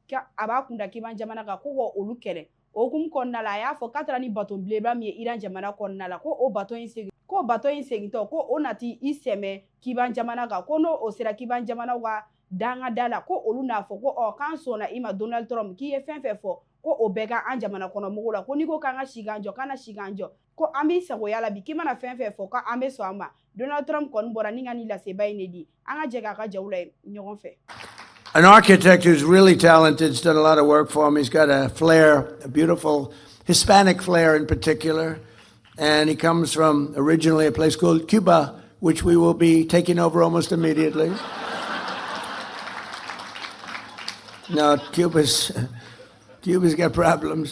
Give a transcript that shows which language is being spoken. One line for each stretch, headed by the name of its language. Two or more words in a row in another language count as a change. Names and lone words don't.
Bambara: ko olu kɛlɛ o hukumu kɔnɔna la a y'a fɔ k'a taara ni bato belebeleba min ye Iran jamana kɔnɔna la ko o bato in segintɔ ko o nati i sɛmɛ Kiban jamana kan ko n'o sera Kiban jamana ka danga da la ko olu n'a fɔ ko k'an sɔnna i ma Donald Trump k'i ye fɛn fɛn fɔ ko o bɛɛ ka an jamana kɔnɔ mɔgɔw la ko n'i ko k'an ka si k'an jɔ k'an na si k'an jɔ ko an b'i sagoya la bi k'i mana fɛn fɛn fɔ ko an bɛ sɔn a ma Donald Trump kɔni bɔra ni ka ni laseba in de di an ka jɛ k'a ka jaw la ɲɔgɔn fɛ.
English: An architect who's really talented, has done a lot of work for him. He's got a flair, a beautiful Hispanic flair in particular. And he comes from originally a place called Cuba, which we will be taking over almost immediately. No, Cuba's got problems.